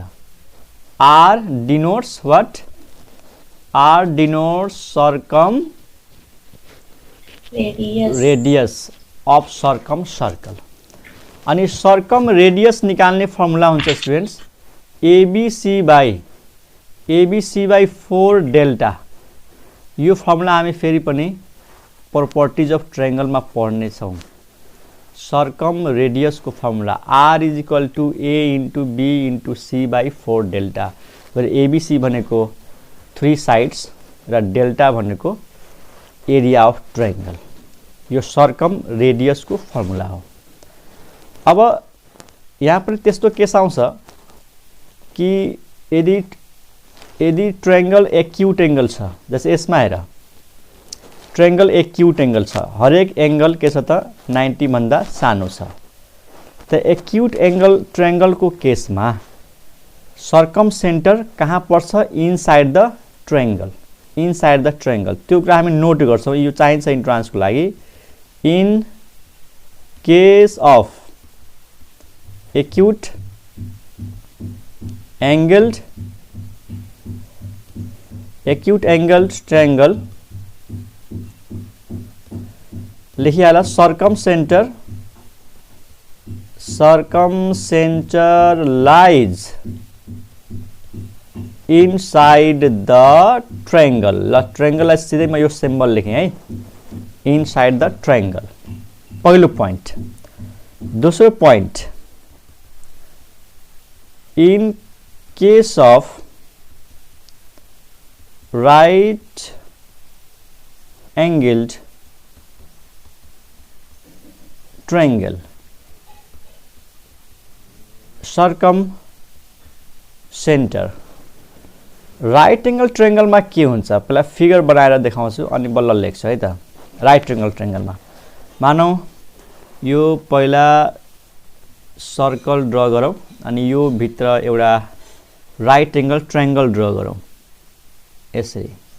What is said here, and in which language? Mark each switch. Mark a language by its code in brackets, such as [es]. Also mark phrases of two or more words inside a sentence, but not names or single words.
[en] R denotes what, R denotes circum radius of circum circle. [ne] अनि [en] circum radius [ne] निकाल्ने फर्मुला हुन्छ स्टुडेन्ट्स [en] ABC by 4 delta. [ne] यो फर्मुला हामी फेरि पनि [en] properties of triangle [ne] में पढ़ने छौं। [en] circum radius को formula R is equal to A into B into C by 4 delta, ABC भनेको 3 sides र delta भनेको area of triangle। [ne] यो [en] circum radius [ne] को फर्मुला हो। अब यहाँ पर त्यस्तो केस आउँछ कि यदि ट्रायंगल [en] acute angle [ne] छ, जैसे यसमा हेर [en] triangle acute angle [ne] छ, हरेक एंगल के छ त 90 भन्दा सानो छ। त [en] acute angle triangle [ne] को केस में [en] circum center [ne] कहाँ पर्छ, [en] inside the triangle, inside the triangle. [ne] त्यो कुरा हामी नोट गर्छौं, यो चाहिन्छ इन्ट्रान्स को लागि। [en] in case of acute angled triangle लेखिहाल circum center lies inside the triangle। [ne] ल ट्रायंगल सीधे मैं यो सिंबल लेखें है, [en] inside the triangle. [ne] पहिलो पॉइंट। [en] दोस्रो point, in case of right angled triangle circum center right angle triangleमा [ne] के हुन्छ पहिला फिगर बनाएर देखाउँछु अनि बल्ल लेख्छु है त [en] right angle triangleमा [ne] मानौ यो पहिला [en] circle draw [ne] गरौँ अनि यो भित्र एउटा [en] right angle triangle draw [ne] गरौँ यसरी